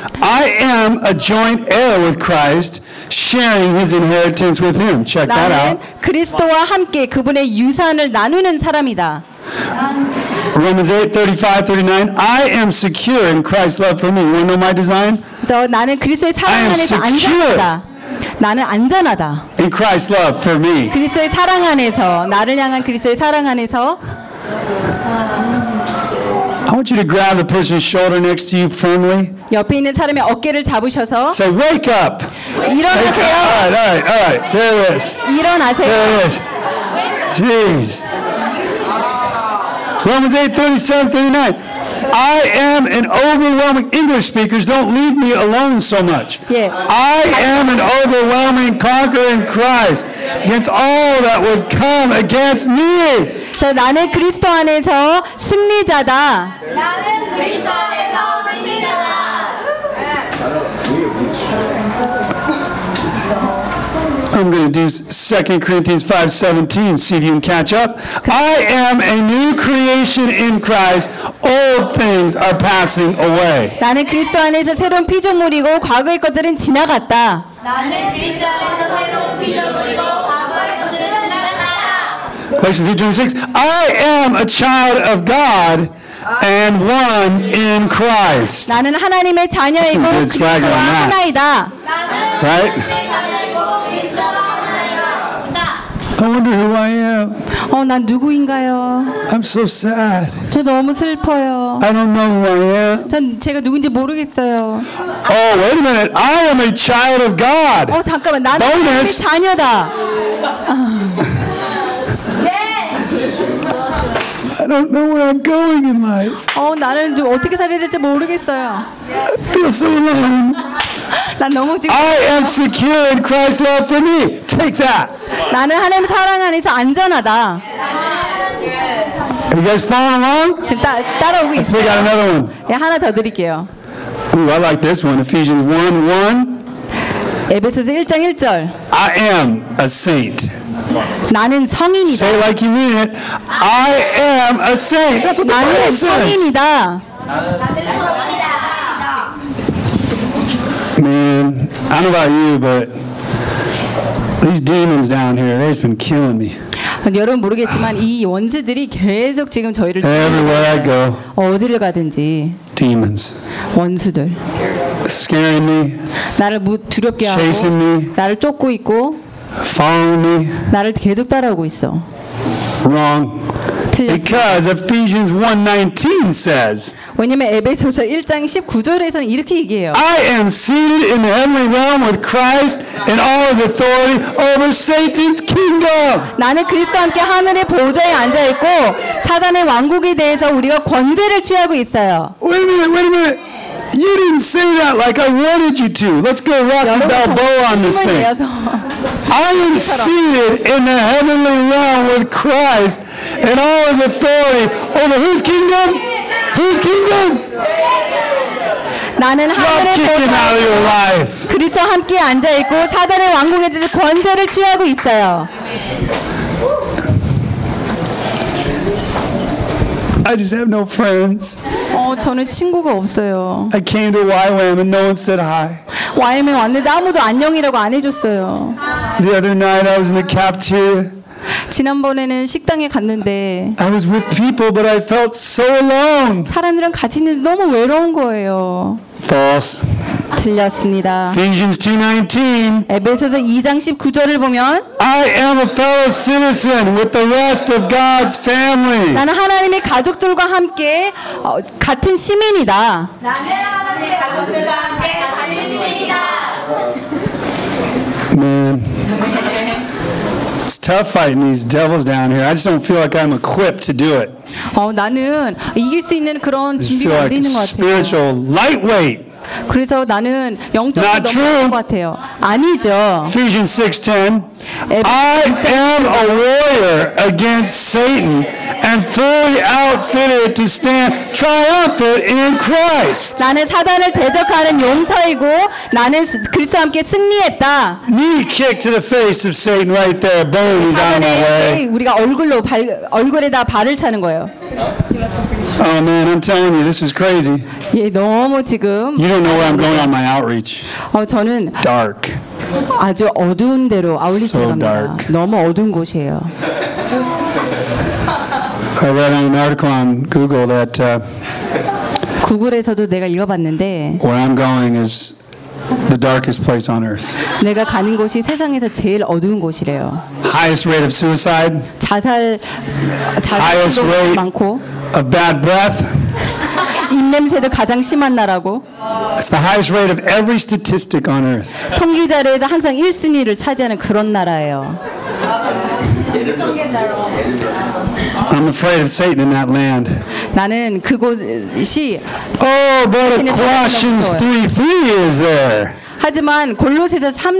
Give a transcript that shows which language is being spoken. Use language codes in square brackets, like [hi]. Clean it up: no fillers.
[en] I am a joint heir with Christ, sharing His inheritance with Him. Check that out. [ko] 나는 그리스도와 함께 그분의 유산을 나누는 사람이다. [en] Romans 8:35-39. I am secure in Christ's love for me. You want to know my design? [ko] 저 나는 그리스도의 사랑 안에서 안전하다. 나는 안전하다. [en] In Christ's love for me. [ko] 그리스도의 사랑 안에서 나를 향한 그리스도의 사랑 안에서. [en] I want you to grab the person's shoulder next to you firmly. [ko] 옆에 있는 사람의 어깨를 잡으셔서. [en] Say wake up. [ko] 일어나세요. [en] All right. There it is. [ko] 일어나세요. [en] There it is. Jeez. Romans 8:37-39. I am an overwhelming English speakers. Don't leave me alone so much. Yeah. I am an overwhelming conqueror in Christ against all that would come against me. [ko] So 나는 그리스도 안에서 승리자다. 나는 그리스도 안에서 승리자다. [en] I'm going to do 2 Corinthians 5:17. See if you can catch up. I am a new creation in Christ. Old things are passing away. [ko] 나는 그리스도 안에서 새로운 피조물이고 과거의 것들은 지나갔다. 나는 그리스도 안에서 새로운 피조물이고 과거의 것들은 지나갔다. [en] Galatians 2:26. I am a child of God and one in Christ. [ko] 나는 하나님의 자녀이고 그리스도와 하나이다. [en] Right? I wonder who I am. [ko] 어, 난 누구인가요? [en] I'm so sad. [ko] 저 너무 슬퍼요. [en] I don't know who I am. [ko] 전 제가 누군지 모르겠어요. [en] Oh, wait a minute. I am a child of God. [ko] 어, 잠깐만. 나는 하나님의 자녀다. [en] I don't know where I'm going in life. [ko] 어, 나는 좀 어떻게 살아야 될지 모르겠어요. [en] I feel so alone. [ko] 난 너무 지금 [en] I am secure in Christ's love for me. Take that. [ko] 나는 하나님 사랑 안에서 안전하다. [en] Are you guys following along? [ko] 지금 따라오고 있어요. [en] We got another one. [ko] 예, 하나 더 드릴게요. [en] Ooh, I like this one. Ephesians 1:1. [ko] 에베소서 1장 1절. [en] I am a saint. [ko] 나는 성인이다. [en] Say like you mean it. I am a saint. That's what the Bible says. [ko] 나는 성인이다. 나는 성인이다. [en] Man, I don't know about you, but these demons down here, they've been killing me. [ko] 여러분 모르겠지만 이 원수들이 계속 지금 저희를 [en] Everywhere I go. [ko] 어디를 가든지 [en] Demons. [ko] 원수들. [en] Scaring me. [ko] 나를 두렵게 하고 [en] Chasing me. [ko] 나를 쫓고 있고 [en] Following me. [ko] 나를 계속 따라오고 있어. [en] Wrong. Because Ephesians 1:19 says. [ko] 왜냐면 에베소서 1장 19절에서는 이렇게 얘기해요. [en] I am seated in the heavenly realm with Christ and all his authority over Satan's kingdom. [ko] 나는 그리스도와 함께 하늘의 보좌에 앉아 있고 사단의 왕국에 대해서 우리가 권세를 취하고 있어요. [en] Wait a minute. You didn't say that like I wanted you to. Let's go rock and roll on this thing. I am seated in the heavenly realm with Christ and all his authority over whose kingdom? Whose kingdom? You're kicking out of your life. [ko] 그리스도 함께 앉아 있고 사단의 왕국에 대해서 권세를 취하고 있어요. [en] I just have no friends. [ko] 저는 친구가 없어요. [en] I came to YWAM and no one said hi. [ko] YWAM에 왔는데 아무도 안녕이라고 안 해줬어요. [en] The other night I was in the cafeteria. [ko] 지난번에는 식당에 갔는데. [en] I was with people, but I felt so alone. [ko] 사람들은 같이 있는데 너무 외로운 거예요. [en] False. [ko] 틀렸습니다. [en] Ephesians 2:19. [ko] 에베소서 2장 19절을 보면. [en] I am a fellow citizen with the rest of God's family. [ko] 나는 하나님의 가족들과 함께 같은 시민이다. 나는 하나님의 가족들과 함께 같은 시민이다. [en] Man. It's tough fighting these devils down here. I just don't feel like I'm equipped to do it. [ko] 나는 이길 수 있는 그런 준비가 안 되는 것 같아요. [en] Spiritual lightweight. [ko] 그래서 나는 영적으로 [en] Not [ko] 너무 [en] true. [ko] 좋은 것 같아요. 아니죠. [en] Ephesians 6:10. I am a warrior against Satan and fully outfitted to stand triumphant in Christ. [ko] 나는 사단을 대적하는 용사이고 나는 그리스도와 함께 승리했다. [en] Knee kick to the face of Satan right there. Boom, he's on the way. [ko] 우리가 얼굴로 발 얼굴에다 발을 차는 거예요. [en] Oh man, I'm telling you, this is crazy. [ko] 예, 너무 지금. [en] You don't know where I'm going on my outreach. [ko] 저는 [en] It's dark. [ko] 아주 어두운 데로 아울리지 않습니다. [en] So [ko] 너무 어두운 곳이에요. [en] I read an article on Google that. [ko] 구글에서도 내가 읽어봤는데. [en] Where I'm going is the darkest place on earth. [ko] 내가 가는 곳이 세상에서 제일 어두운 곳이래요. [en] Highest rate of suicide. [ko] 자살도 많고. [en] Of bad breath. [ko] 입냄새도 가장 심한 나라고. [en] It's the highest rate of every statistic on earth. [ko] 통계 자료에서 항상 1순위를 차지하는 그런 나라예요. [en] I'm afraid of Satan in that land. [ko] 나는 그곳이. [en] Oh, but Colossians 3:3 is there. [ko] 하지만 골로새서 3.